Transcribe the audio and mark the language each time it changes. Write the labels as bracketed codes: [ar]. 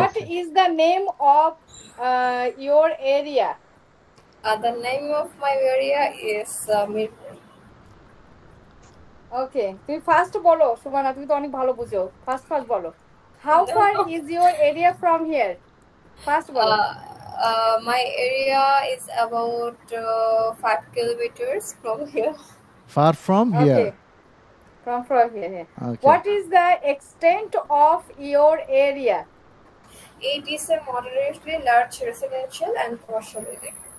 [en] What is the name of your area? The name of my area is Mirpur. [bn] ওকে তুমি first বলো সুমনা, তুমি তো অনেক ভালো বুঝো। ফার্স্ট বলো, [en] How far is your area from here? [bn] First বলো। [en] My area is about 5 kilometers from here. Far from Okay. Here. From here. Yeah. Okay. What is the extent of your area? It is a moderately large residential and commercial area.